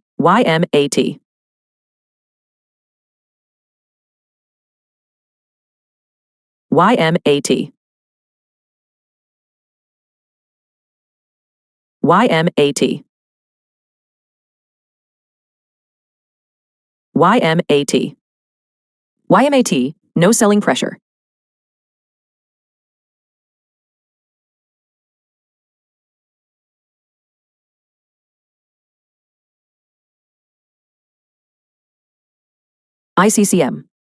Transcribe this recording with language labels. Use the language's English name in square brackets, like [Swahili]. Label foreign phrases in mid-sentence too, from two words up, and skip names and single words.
[English] YMAT, YMAT, YMAT, YMAT, YMAT, no selling pressure. ICCM,